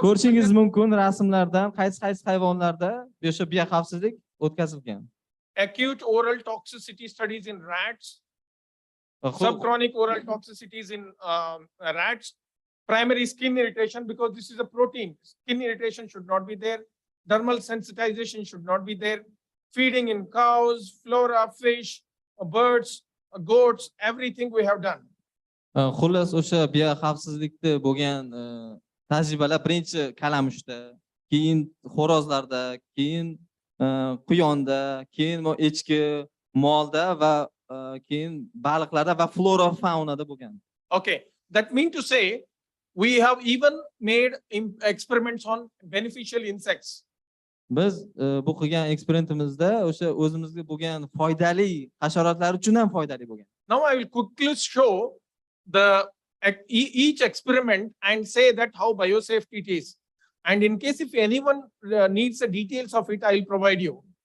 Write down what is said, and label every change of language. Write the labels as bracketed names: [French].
[Uzbek] Ko'rishingiz mumkin rasmlardan qaysi hayvonlarda o'sha biyo xavfsizlik o'tkazilgan. [English] acute oral toxicity studies in rats, subchronic oral toxicities in rats, primary skin irritation, because this is a protein. Skin irritation should not be there. Dermal sensitization should not be there. Feeding in cows, flora, fish, birds, goats, everything we have done. [Uzbek] Xullas o'sha biyo xavfsizlikda bo'lgan tajribalar birinchi kalamushda, keyin xo'rozlarda, keyin quyonda, keyin echki, molda va keyin baliqlarda va flora faunada bo'lgan. [English] Okay, that means to say we have even made experiments on beneficial insects. [Uzbek] Biz bu qilgan eksperimentimizda o'sha o'zimizga bo'lgan foydali hasharotlar uchun ham foydali bo'lgan. [English] Now I will quickly show each experiment and say that how biosafety it is. And in case if anyone needs the details of it, I will provide you.